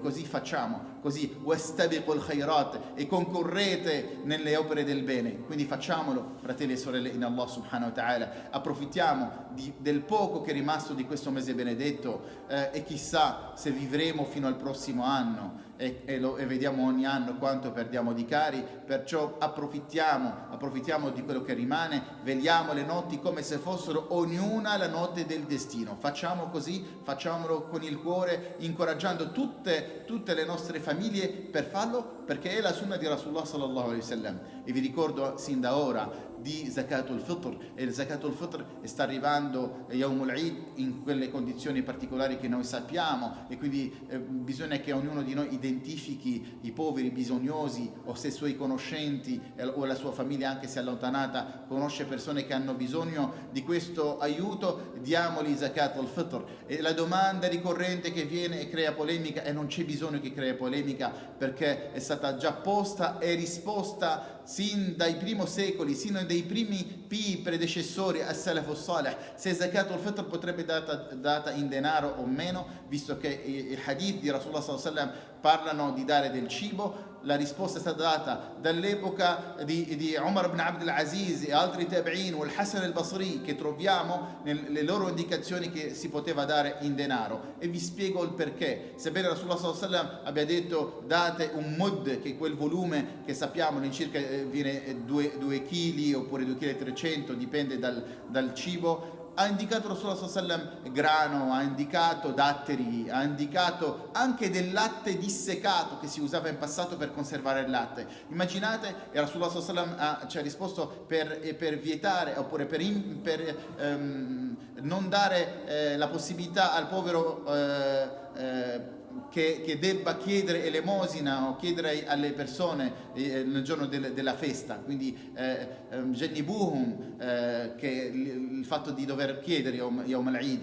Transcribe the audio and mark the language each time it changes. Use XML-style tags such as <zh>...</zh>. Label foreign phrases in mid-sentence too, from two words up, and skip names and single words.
<it>Così facciamo, così</it> <ar>واستبقوا الخيرات,</ar> <it>e concorrete nelle opere del bene. Quindi facciamolo, fratelli e sorelle in Allah</it> <ar>سبحانه وتعالى.</ar> <it>Approfittiamo del poco che è rimasto di questo mese benedetto, e chissà se vivremo fino al prossimo anno, e vediamo ogni anno quanto perdiamo di cari. Perciò approfittiamo di quello che rimane, vegliamo le notti come se fossero ognuna la notte del destino. Facciamo così, facciamolo con il cuore, incoraggiando tutte le nostre famiglie per farlo, perché è la sunna di Rasulullah</it> <ar>صلى الله عليه وسلم.</ar> <it>E vi ricordo sin da ora di</it> <ar>زكاة الفطر,</ar> <it>e il</it> <ar>زكاة الفطر</ar> <it>sta arrivando</it> <ar>يوم العيد</ar> <it>in quelle condizioni particolari che noi sappiamo, e quindi bisogna che ognuno di noi identifichi i poveri, i bisognosi, o se i suoi conoscenti o la sua famiglia, anche se allontanata, conosce persone che hanno bisogno di questo aiuto, diamoli</it> <ar>زكاة الفطر.</ar> <it>E la domanda ricorrente che viene e crea polemica, e non c'è bisogno che crea polemica, perché è stata già posta e risposta sin dai primi secoli, sino dai primi predecessori</it> <ar>السلف الصالح,</ar> <it>se</it> <ar>زكاة الفطر</ar> <it>potrebbe data in denaro o meno, visto che i hadith di Rasulullah</it> <ar>صلى الله عليه وسلم</ar> <it>parlano di dare del cibo. La risposta è stata data dall'epoca di Umar ibn Abdul Aziz e altri tabi'in, o il Hasan al-Basri, che troviamo nelle loro indicazioni che si poteva dare in denaro, e vi spiego il perché. Sebbene Rasulullah</it> <ar>صلى الله عليه وسلم</ar> <it>abbia detto date un mud, che è quel volume che sappiamo all'incirca viene 2 kg oppure 2,3 kg, dipende dal cibo, ha indicato Rasulullah</it> <ar>صلى الله عليه وسلم</ar> <it>grano, ha indicato datteri, ha indicato anche del latte dissecato che si usava in passato per conservare il latte. Immaginate, e Rasulullah</it> <ar>صلى الله عليه وسلم</ar> <it>ci ha risposto per vietare, oppure per non dare la possibilità al povero che debba chiedere elemosina o chiedere alle persone nel giorno della festa, quindi Jannibuhum, che il fatto di dover chiedere</it> <ar>يوم العيد.</ar>